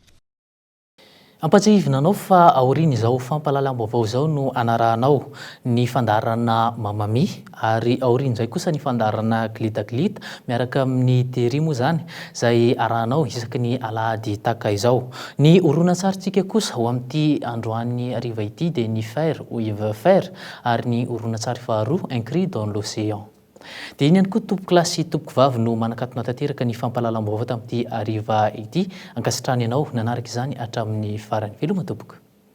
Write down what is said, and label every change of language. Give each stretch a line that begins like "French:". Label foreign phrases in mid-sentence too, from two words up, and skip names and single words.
Malagasy: Ampatsahivina anao fa aoriana izao fampahalalam-baovao izao no anarahanao ny fandarana Mamami ary aoriana izay kosa ny fandarana Glitaglita miaraka amin'ny Tery moa zany izay arahanao isaky ny alahady taka izao. Ny horonan-tsarintsika kosa ho amin'ity androany hariva ity dia ny Fer ou Yves Fer ary ny horonan-tsary faharoa Un cri dans l'océan. Dia iny ihany koa tompoko lahy sy tompoko vavy no manakatona tanteraka ny fampahalalam-baovao tamin'ity hariva ity. Ankasitrany ianao nanaraka izany hatramin'ny farany. Veloma tompoko.